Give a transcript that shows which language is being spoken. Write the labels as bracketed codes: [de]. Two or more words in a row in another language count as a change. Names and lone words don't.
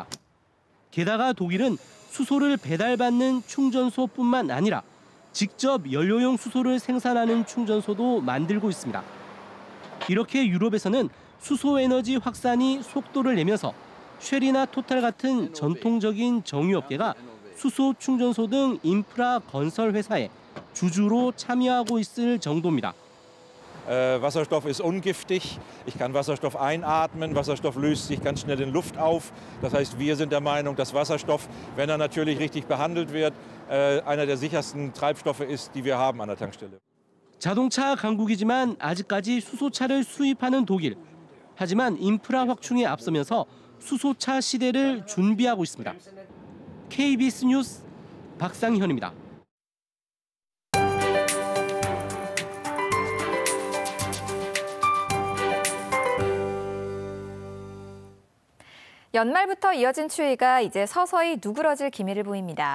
[ko] 게다가 독일은 수소를 배달받는 충전소뿐만 아니라 직접 연료용 수소를 생산하는 충전소도 만들고 있습니다. 이렇게 유럽에서는 수소 에너지 확산이 속도를 내면서 쉘이나 토탈 같은 전통적인 정유업계가 수소 충전소 등 인프라 건설 회사에 주주로 참여하고 있을 정도입니다. [de] Wasserstoff ist ungiftig. Ich kann Wasserstoff einatmen. Wasserstoff löst sich ganz schnell in Luft auf. Das heißt, wir sind der Meinung, dass Wasserstoff, wenn er natürlich richtig behandelt wird, einer der sichersten Treibstoffe ist, die wir haben an der Tankstelle. [ko] 자동차 강국이지만 아직까지 수소차를 수입하는 독일. 하지만 인프라 확충에 앞서면서 수소차 시대를 준비하고 있습니다. KBS 뉴스 박상현입니다. 연말부터 이어진 추위가 이제 서서히 누그러질 기미를 보입니다.